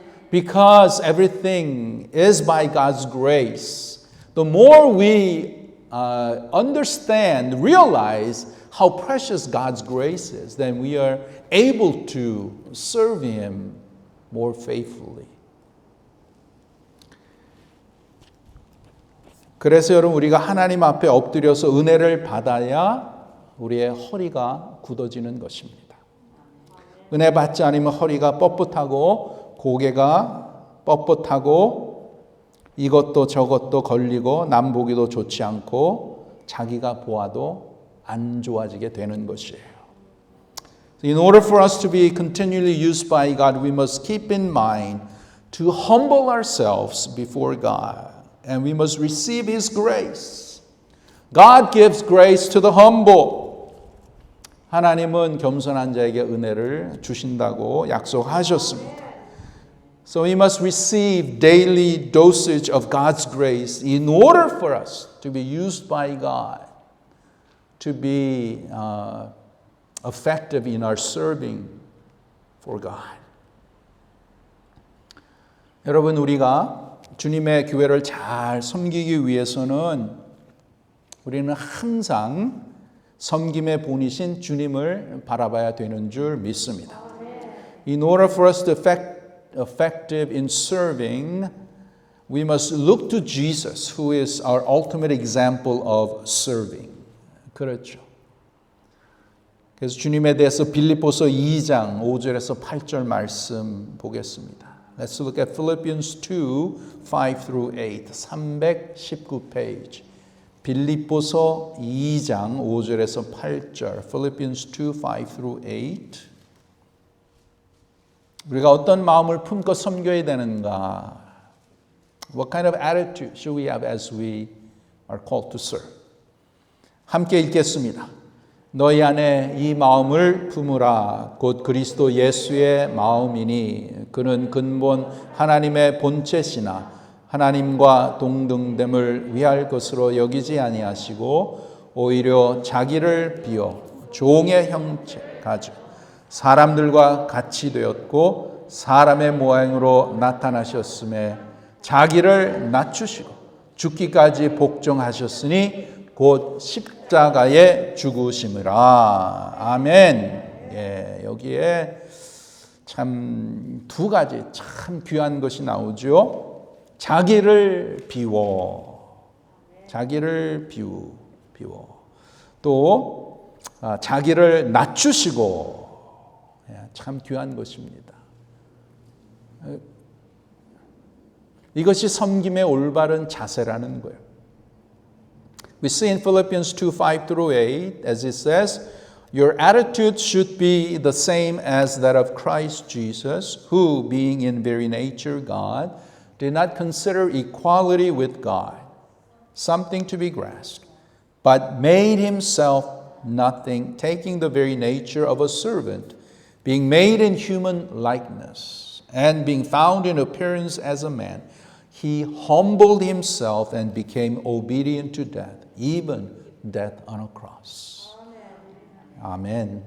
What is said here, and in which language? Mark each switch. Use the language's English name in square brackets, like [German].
[English] Because everything is by God's grace. The more we understand, realize how precious God's grace is, then we are able to serve Him more faithfully. [Korean] 그래서 여러분 우리가 하나님 앞에 엎드려서 은혜를 받아야 우리의 허리가 굳어지는 것입니다. 은혜 받지 않으면 허리가 뻣뻣하고 고개가 뻣뻣하고 이것도 저것도 걸리고 남 보기도 좋지 않고 자기가 보아도 안 좋아지게 되는 것이에요. [English] In order for us to be continually used by God, we must keep in mind to humble ourselves before God, and we must receive His grace. God gives grace to the humble. [Korean] 하나님은 겸손한 자에게 은혜를 주신다고 약속하셨습니다. [English] So we must receive daily dosage of God's grace in order for us to be used by God, to be effective in our serving for God. [Korean] 여러분 우리가 주님의 교회를 잘 섬기기 위해서는 우리는 항상 섬김의 본이신 주님을 바라봐야 되는 줄 믿습니다. [English] In order for us to effective in serving, we must look to Jesus, who is our ultimate example of serving. [Korean] 그렇죠. 그래서 주님에 대해서 빌립보서 2장 5절에서 8절 말씀 보겠습니다. [English] Let's look at Philippians 2, 5 through 8, 319페이지. [Korean] 빌립보서 2장 5절에서 8절, [English] Philippians 2, 5 through 8. [Korean] 우리가 어떤 마음을 품고 섬겨야 되는가? [English] What kind of attitude should we have as we are called to serve? [Korean] 함께 읽겠습니다. 너희 안에 이 마음을 품으라. 곧 그리스도 예수의 마음이니 그는 근본 하나님의 본체시나 하나님과 동등됨을 위할 것으로 여기지 아니하시고 오히려 자기를 비워 종의 형체 가지고 사람들과 같이 되었고 사람의 모양으로 나타나셨음에 자기를 낮추시고 죽기까지 복종하셨으니 곧 십자가에 죽으심이라. 아멘. 예, 여기에 참 두 가지 참 귀한 것이 나오죠. 자기를 비워. 자기를 비워. 또 자기를 낮추시고. 참 귀한 것입니다. 이것이 섬김의 올바른 자세라는 거예요. [English] We see in Philippians 2, 5 through 8, as it says, your attitude should be the same as that of Christ Jesus, who, being in very nature God, did not consider equality with God something to be grasped, but made himself nothing, taking the very nature of a servant, being made in human likeness, and being found in appearance as a man, he humbled himself and became obedient to death, even death on a cross. Amen.